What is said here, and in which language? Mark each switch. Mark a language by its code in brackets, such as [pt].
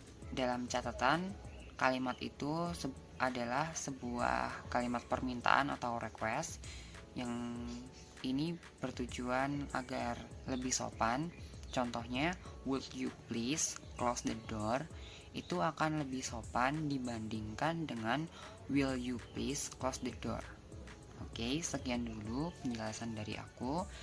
[id] Dalam catatan, kalimat itu adalah sebuah kalimat permintaan atau request yang ini bertujuan agar lebih sopan. Contohnya, [en] would you please close the door? [id] Itu akan lebih sopan dibandingkan dengan [en] will you please close the door. [id] Oke, sekian dulu penjelasan dari aku.